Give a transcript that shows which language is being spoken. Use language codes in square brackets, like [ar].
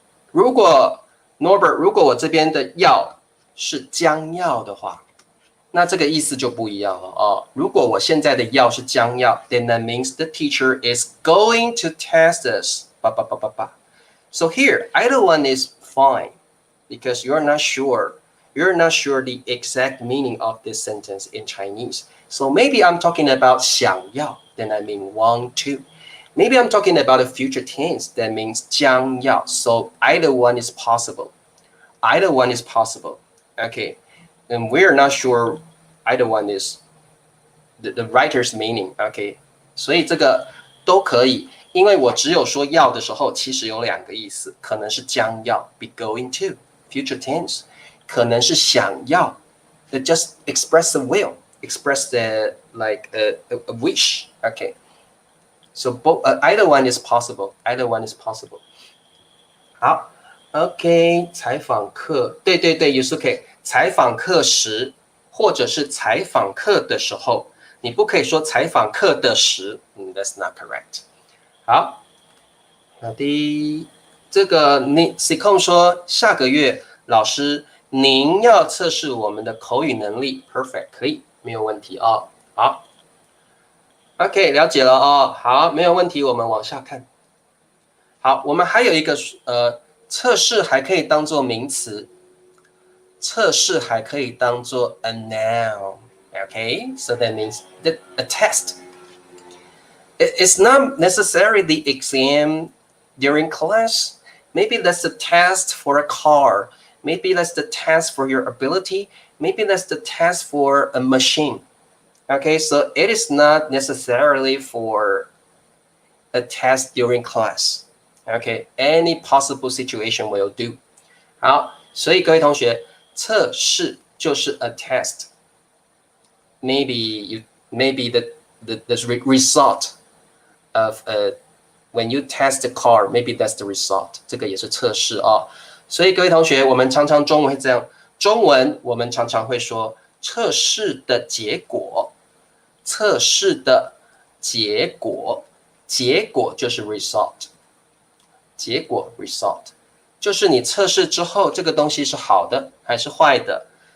[zh] 如果 Norbert， 如果我这边的要是将要的话，那这个意思就不一样了哦。如果我现在的要是将要 [en] ，then that means the teacher is going to test us。 So here, either one is fine because you're not sure the exact meaning of this sentence in Chinese. So maybe I'm talking about 想要 then I mean want to. Maybe I'm talking about a future tense that means 将要 so either one is possible. Either one is possible. Okay, and we're not sure either one is the writer's meaning. [zh] Okay, 所以这个都可以，因为我只有说要的时候，其实有两个意思，可能是将要 [en] be going to future tense， [zh] 可能是想要 [en] that just express the will, express the like a wish. Okay, so both either one is possible. Either one is possible. [zh] 好 ，OK， 采访课，对对对 ，Yusuke， 采访课时或者是采访课的时候，你不可以说采访课的时， [en] that's not correct。 [zh] 好，好的，这个你 Sicom 说下个月老师您要测试我们的口语能力 ，perfect， 可以，没有问题哦。好 ，OK， 了解了哦。好，没有问题，我们往下看。好，我们还有一个测试还可以当做名词，测试还可以当做 [en] a noun。 Okay, so that means a test. It's not necessarily the exam during class. Maybe that's the test for a car. Maybe that's the test for your ability. Maybe that's the test for a machine. Okay, so it is not necessarily for a test during class. Okay, any possible situation will do. [zh] 好，所以各位同学，测试就是 [en] a test.Maybe the result of when you test the car, maybe that's the result. [zh] 这个也是测试哦。所以各位同学，我们常常中文会这样，中文我们常常会说测试的结果，测试的结果，结果就是 result， 结果 result 就是你测试之后这个东西是好的还是坏的。